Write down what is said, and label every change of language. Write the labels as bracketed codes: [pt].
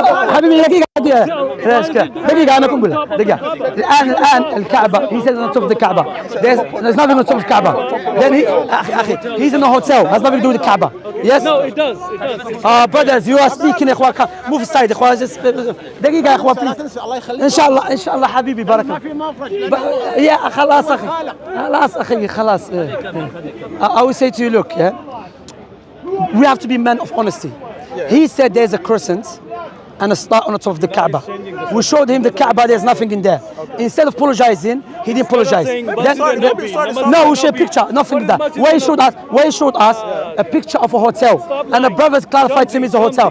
[ar] حبيبي دقيقة أنا أقول لك دقيقة. الآن الكعبة [en] he says on top of the Kaaba. There's nothing on top of the Kaaba. Then أخي he's in a hotel. Has nothing to do with the Kaaba. Yes. No, it does. Brothers, you are speaking. [ar] إخوان [en] move aside. [ar] إخوان دقيقة يا إخوان. إن شاء الله حبيبي بارك الله. يا خلاص أخي خلاص. [en] I will say to you, look, we have to be men of honesty. He said there's a crescent and a star on the top of the Kaaba. We showed him the Kaaba, there's nothing in there. Instead of apologizing, he didn't apologize. No, we showed a picture, nothing like that. Where he showed us a picture of a hotel, and the brothers clarified to him it's a hotel.